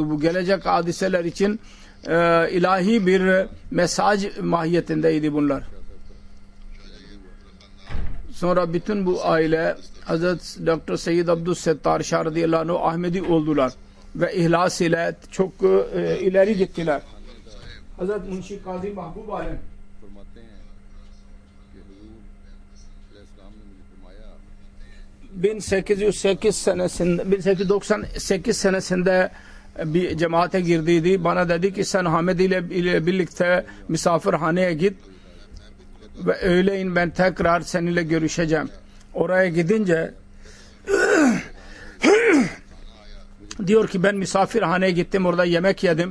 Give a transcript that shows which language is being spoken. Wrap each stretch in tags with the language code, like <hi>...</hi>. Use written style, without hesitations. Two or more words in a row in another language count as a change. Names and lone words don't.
<tr>Bu gelecek hadiseler için ilahi bir mesaj mahiyetindeydi bunlar. Sonra bütün bu aile Hazret Dr. Seyyid Abdüssettar Şah</tr> <ar>رضي الله عنه</ar> <tr>Ahmedi oldular ve ihlas ile çok ileri gittiler. Hazret Munshi Kazi Mahbub Alem</tr> <ur>फरमाते हैं कि हुजूर अलैहिस्सलाम ने मुझे फरमाया</ur> <tr>1898 senesinde 1898 senesinde bir cemaate girdiydi. Bana dedi ki sen Hamedi ile birlikte misafirhaneye git ve öğleyin ben tekrar seninle görüşeceğim. Oraya gidince diyor ki ben misafirhaneye gittim, orada yemek yedim.</tr>